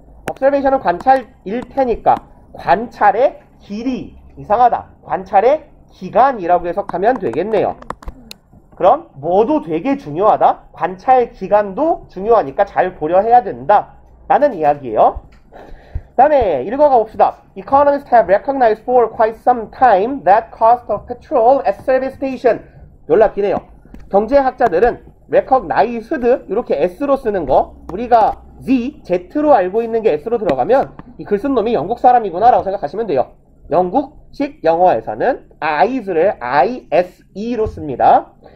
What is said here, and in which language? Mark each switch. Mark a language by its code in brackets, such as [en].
[ko] observation은 관찰일 테니까 관찰의 길이. 이상하다. 관찰의 기간이라고 해석하면 되겠네요. 그럼 뭐도 되게 중요하다. 관찰 기간도 중요하니까 잘 고려해야 된다 라는 이야기예요. 그 다음에 읽어가 봅시다. [en] Economists have recognized for quite some time that cost of petrol at service station. [ko] 연락 기네요. 경제학자들은 recognized 이렇게 S로 쓰는 거 우리가 Z로 알고 있는 게 S로 들어가면 이 글 쓴 놈이 영국 사람이구나 라고 생각하시면 돼요. 영국식 영어에서는 eyes를 ISE로 씁니다.